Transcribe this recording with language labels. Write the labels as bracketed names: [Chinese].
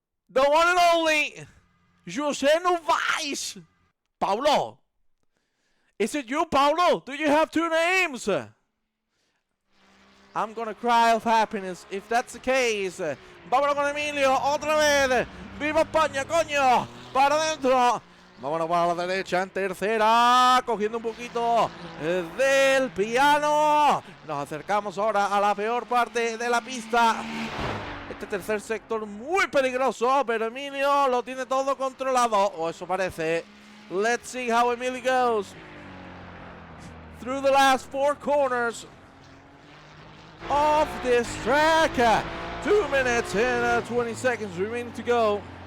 [English] The one and only José Novais. Paulo. Is it you, Paulo? Do you have 2 names? I'm gonna cry of happiness if that's the case. [Spanish] Vámonos con Emilio, otra vez. ¡Viva España, coño! ¡Para adentro! Vámonos para la derecha en tercera, cogiendo un poquito del piano. Nos acercamos ahora a la peor parte de la pista. Este tercer sector muy peligroso, pero Emilio lo tiene todo controlado, o eso parece. [English] Let's see how Emilio goes through the last 4 corners of this track. 2 minutes and 20 seconds remaining to go.